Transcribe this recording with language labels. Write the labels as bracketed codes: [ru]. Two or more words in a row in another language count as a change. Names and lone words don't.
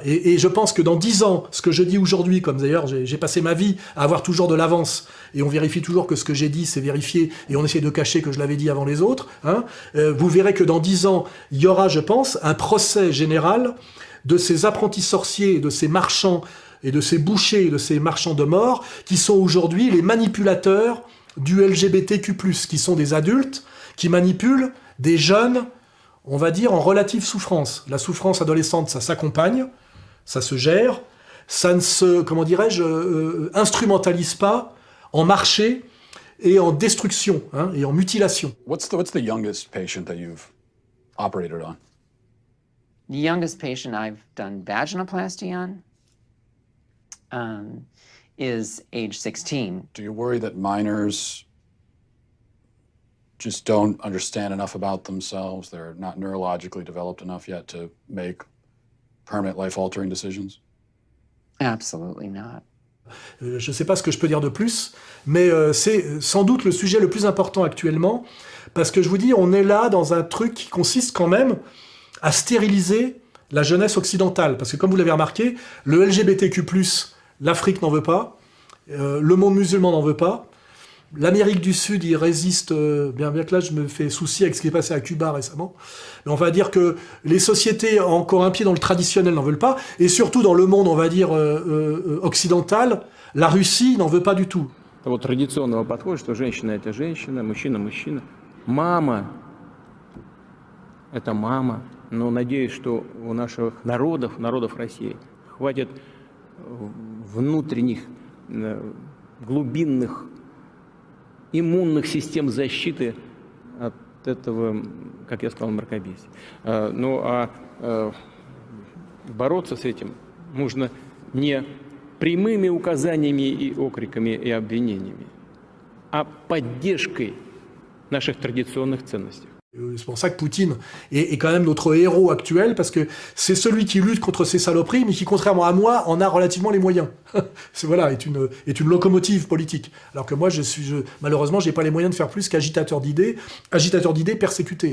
[fr] Et je pense que dans 10 ans, ce que je dis aujourd'hui, comme d'ailleurs j'ai passé ma vie à avoir toujours de l'avance, et on vérifie toujours que ce que j'ai dit, c'est vérifié, et on essaie de cacher que je l'avais dit avant les autres, hein, vous verrez que dans 10 ans, il y aura, je pense, un procès général de ces apprentis sorciers, de ces marchands, et de ces bouchers, et de ces marchands de mort, qui sont aujourd'hui les manipulateurs du LGBTQ+, qui sont des adultes, qui manipulent des jeunes, on va dire, en relative souffrance. La souffrance adolescente, ça s'accompagne, ça se gère, ça ne se, comment dirais-je, instrumentalise pas en marché et en destruction, hein, et en mutilation. [en] What's the youngest patient that you've operated on? The youngest patient I've done vaginoplasty on is age 16. Do you worry that minors just don't understand enough about themselves? They're not neurologically developed enough yet to make permanent life-altering decisions? Absolutely not. [fr] Je ne sais pas ce que je peux dire de plus, mais c'est sans doute le sujet le plus important actuellement, parce que je vous dis, on est là dans un truc qui consiste quand même à stériliser la jeunesse occidentale. Parce que comme vous l'avez remarqué, le LGBTQ+, l'Afrique n'en veut pas, le monde musulman n'en veut pas, l'Amérique du Sud y résiste, bien que là je me fais souci avec ce qui est passé à Cuba récemment, mais on va dire que les sociétés encore un pied dans le traditionnel n'en veulent pas, et surtout dans le monde, on va dire, occidental, la Russie n'en veut pas du tout. [ru] Вот традиционного подхода, что женщина это женщина, мужчина мужчина. Мама это мама. Но надеюсь, что у наших народов России, хватит внутренних, глубинных иммунных систем защиты от этого, как я сказал, мракобесия. Бороться с этим нужно не прямыми указаниями и окриками и обвинениями, а поддержкой наших традиционных ценностей. [fr] C'est pour ça que Poutine est quand même notre héros actuel, parce que c'est celui qui lutte contre ces saloperies, mais qui, contrairement à moi, en a relativement les moyens. Voilà, est une locomotive politique. Alors que moi, malheureusement, j'ai pas les moyens de faire plus qu'agitateur d'idées persécuté.